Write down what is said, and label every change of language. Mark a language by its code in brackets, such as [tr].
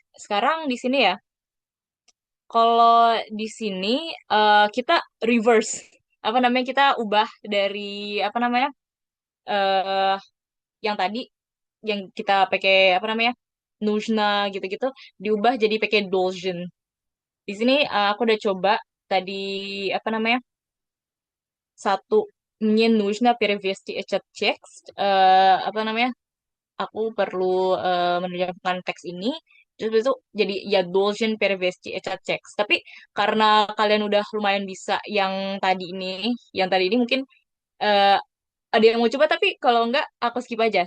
[id] Sekarang di sini ya. Kalau di sini kita reverse. Apa namanya? Kita ubah dari apa namanya? eh yang tadi yang kita pakai apa namanya? Нужно gitu-gitu diubah jadi pakai должен. Di sini aku udah coba tadi apa namanya? Satu [ru] мне нужно перевести этот текст. [id] Apa namanya? Aku perlu menerjemahkan teks ini. Terus habis itu jadi ya [ru] должен перевести этот текст. [id] Tapi karena kalian udah lumayan bisa yang tadi ini mungkin eh, ada yang mau coba tapi kalau enggak aku skip aja.